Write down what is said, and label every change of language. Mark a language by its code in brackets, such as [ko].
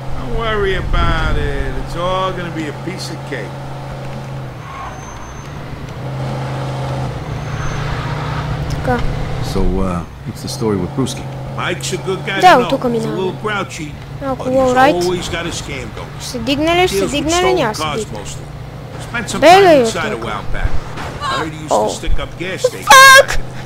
[en] Don't worry about it. It's all gonna be a piece of cake. So, what's the story with Brewski? Mike's a good guy to know. He's a little grouchy, but he's always got a scam going. [bg] Ще дигне ли, ще дигне ли, няма се дигне. [en] Spent some time inside a while back. I heard he used to stick up gas stations.